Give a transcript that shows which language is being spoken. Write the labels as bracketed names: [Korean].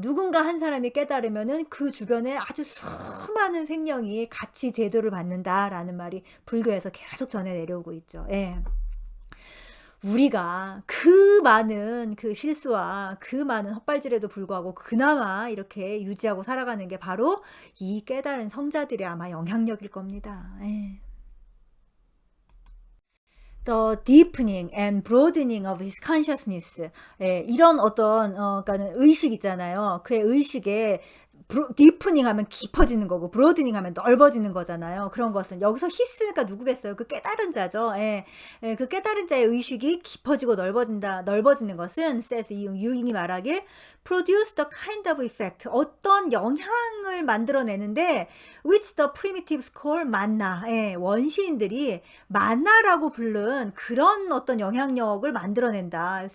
[Korean] 누군가 한 사람이 깨달으면은 그 주변에 아주 수많은 생명이 같이 제도를 받는다라는 말이 불교에서 계속 전해 내려오고 있죠. 예. 우리가 그 많은 그 실수와 그 많은 헛발질에도 불구하고 그나마 이렇게 유지하고 살아가는 게 바로 이 깨달은 성자들의 아마 영향력일 겁니다. 예. [English] The deepening and broadening of his consciousness. [Korean] 예, 이런 어떤 그러니까는 의식 있잖아요. 그의 의식에 디프닝 하면 깊어지는 거고 브로드닝 하면 넓어지는 거잖아요. 그런 것은 여기서 히스가 누구겠어요? 그 깨달은 자죠. 예, 예, 그 깨달은 자의 의식이 깊어지고 넓어지는 것은 says 유인이 말하길 [English] produce the kind of effect, [Korean] 어떤 영향을 만들어내는데 [English] which the primitives call [Korean] 만나, 예, 원시인들이 만나라고 부른 그런 어떤 영향력을 만들어낸다.